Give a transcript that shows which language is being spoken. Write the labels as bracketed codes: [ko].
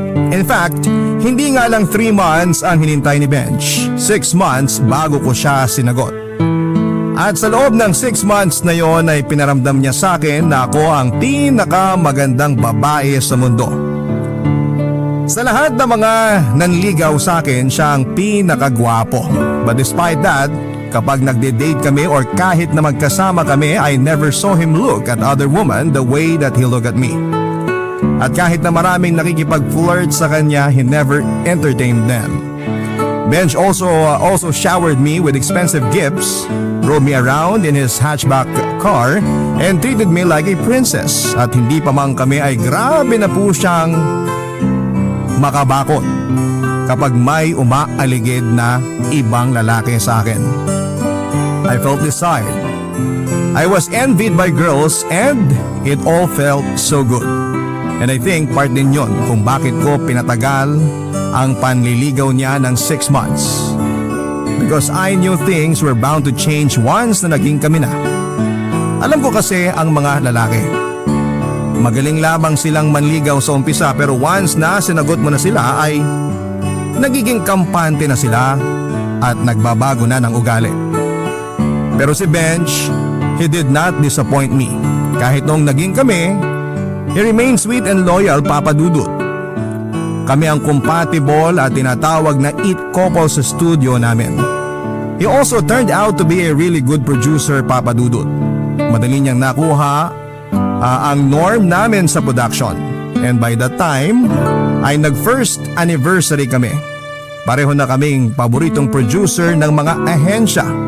[tl] In fact, hindi nga lang 3 months ang hinintay ni Bench. 6 months bago ko siya sinagot. At sa loob ng 6 months na yon ay pinaramdam niya sa akin na ako ang pinakamagandang babae sa mundo. Sa lahat ng mga nanligaw sa akin, siya ang pinakagwapo. [en] But despite that, [tl] kapag nagde-date kami or kahit na magkasama kami, [en] I never saw him look at other women the way that he looked at me. [tl] At kahit na maraming nakikipag-flirt sa kanya, [en] he never entertained them. Benj also showered me with expensive gifts, drove me around in his hatchback car, and treated me like a princess. [tl] At hindi pa man kami ay grabe na po siyang makabakot kapag may umaaligid na ibang lalaki sa akin. [en] I felt desired. I was envied by girls and it all felt so good. And I think [tl] part din yon kung bakit ko pinatagal ang panliligaw niya ng 6 months. [en] Because I knew things were bound to change [tl] once na naging kami na. Alam ko kasi ang mga lalaki. Magaling lamang silang manligaw sa umpisa pero once na sinagot mo na sila ay nagiging kampante na sila at nagbabago na ng ugali. Pero si Benj, [en] he did not disappoint me. [tl] Kahit nung naging kami, [en] he remained sweet and loyal, [tl] Papa Dudut. Kami ang compatible at tinatawag na it couple sa studio namin. [en] He also turned out to be a really good producer, Papa Dudut. [tl] Madali niyang nakuha ang norm namin sa production. [en] And by that time, [tl] ay nag-first anniversary kami. Pareho na kaming paboritong producer ng mga ahensya.